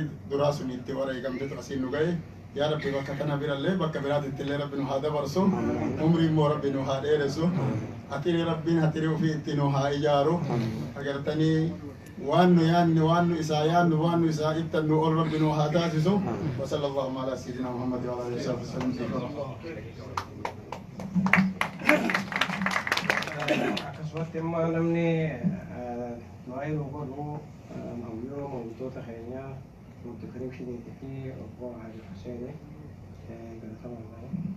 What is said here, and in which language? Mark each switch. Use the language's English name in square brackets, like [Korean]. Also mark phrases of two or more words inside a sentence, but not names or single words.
[Oromo] duraa sun itti wareegamtetu asiin nu gahe [Arabic] يا ربي [Oromo] bakka kana birallee bakka biraatitti illee rabbi nu haa dabarsu umrii immoo rabbi nu haa dheeressu hatirii rabbiin hatirii ofii itti nu haa ijaaru agartanii waan nu yaanne waan nu isaa yaannu waan nu isaa ittan nu ol rabbi nu haa taasisu [Arabic] وصلى الله على سيدنا محمد وعلى آله وسلم [Oromo] akkasumatti immoo namni waa'ee godhu hawwiyoo wantoota keenyaa nuti kiriibshiniitii fi obbo Haji Huseeni galatamaa